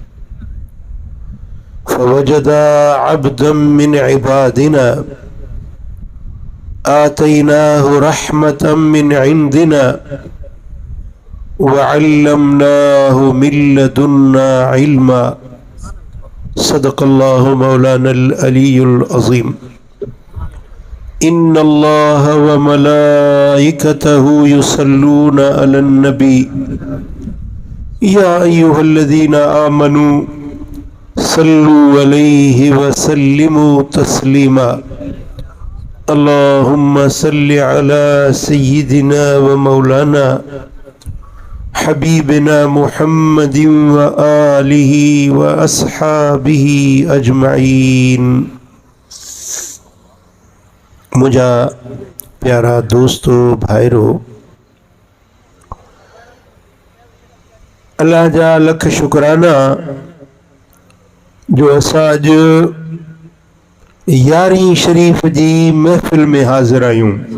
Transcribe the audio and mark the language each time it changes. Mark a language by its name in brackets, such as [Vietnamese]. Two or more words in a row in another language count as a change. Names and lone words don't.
[Arabic] فوجدا عبدا من عبادنا آتيناه رحمة من عندنا و علمناه من لدنا علما. صدق الله مولانا العلي العظيم. إن الله و ملائكته يصلون على النبي يا أيها الذين آمنوا صلوا عليه و سلموا تسليما. اللهم صل على سيدنا و مولانا حبيبنا محمد و آله و أصحابه أجمعين. [Sindhi] मुझा प्यारा दोस्तों भाईरो, अल्लाह जा लख शुक्राना जो असां अॼु 11वीं शरीफ जी महफ़िल में हाज़िर आहियूं।